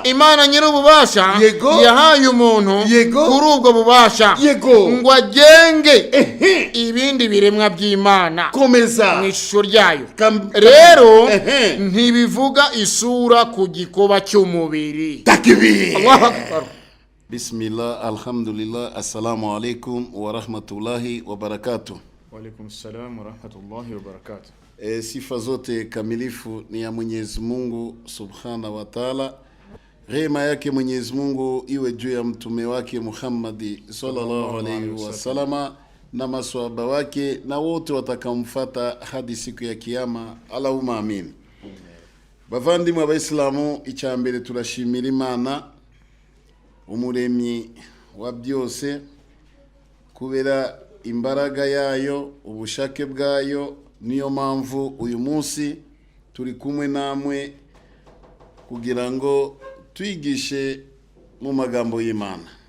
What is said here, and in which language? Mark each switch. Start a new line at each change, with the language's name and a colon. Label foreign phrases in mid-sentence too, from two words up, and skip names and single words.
Kinyarwanda: Imana nyir'ububasha. Yego. yahaye umuntu. Yego. kuri ubwo bubasha. Yego. ngo agenge ibindi biremwa by'Imana. Komeza. mu ishusho ryayo. Rero ntibivuga isura ku gikoba cy'umubiri. Takbir.
Arabic: الله أكبر. بسم الله، الحمد لله، السلام عليكم ورحمة الله وبركاته. وعليكم السلام ورحمة الله وبركاته.
Swahili: Sifa zote kamilifu ni ya Mwenyezi Mungu
Arabic: سبحانه وتعالى.
Swahili: Rehema yake Mwenyezi Mungu iwe juu ya mtume wake Muhammad
Arabic: صلى الله عليه وسلم
Swahili: na maswahaba wake na wote watakamfuata hadi siku ya kiyama.
Arabic: اللهم آمين.
Kinyarwanda: Bavandimwe b'Islamu, icyambere turashimira Imana umuremyi wa byose kubera imbaraga yayo, ubushake bwayo. Niyo mpamvu uyu munsi turi kumwe namwe kugira ngo twigishe mu magambo y'Imana.